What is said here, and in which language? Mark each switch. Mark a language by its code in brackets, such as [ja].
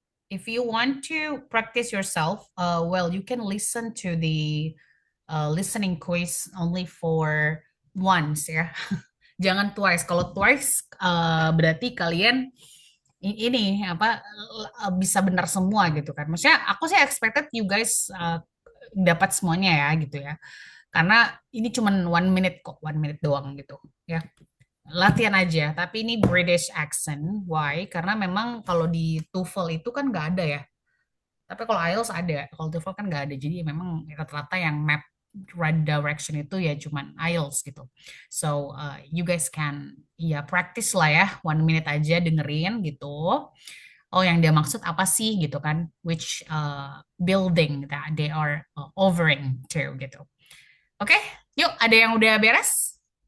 [en] If you want to practice yourself, well, you can listen to the listening quiz only for once ya. [id] Jangan twice. Kalau twice berarti kalian ini apa bisa benar semua gitu kan. Maksudnya aku sih [en] expected you guys [id] dapat semuanya ya gitu ya. Karena ini cuman 1 minute kok, 1 minute doang gitu ya. Latihan aja, tapi ini British accent. Why? Karena memang kalau di TOEFL itu kan nggak ada ya. Tapi kalau IELTS ada, kalau TOEFL kan nggak ada. Jadi memang rata-rata yang map right direction itu ya cuman IELTS gitu. [en] So you guys can ya practice lah ya, 1 minute [id] aja dengerin gitu. Oh yang dia maksud apa sih gitu kan? [en] Which building that they are overing to gitu. [id] Oke, yuk ada yang udah beres?